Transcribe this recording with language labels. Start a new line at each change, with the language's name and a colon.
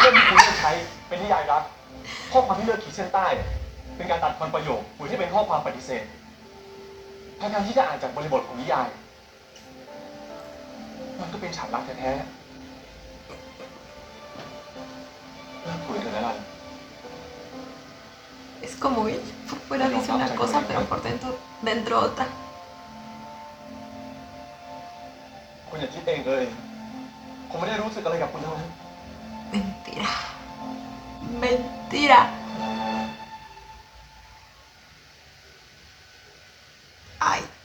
Thai: เลือกที่คุณเลือกใช้เป็นนิยายรัก ข้อความที่เลือกขีดเส้นใต้ เป็นการตัดความประโยคหรือที่เป็นข้อความปฏิเสธทั้งๆที่ถ้าอ่านจากบริบทของนิยาย มันก็เป็นฉากรักแท้ๆเลิกคุยเถอะแล้วกัน
Spanish: Es como él. Por fuera dice una cosa, pero por dentro otra.
Thai: คุณอย่าคิดเองเลยผมไม่ได้รู้สึกอะไรกับคุณทั้งนั้น
Spanish: Mentira. Mentira. Ay.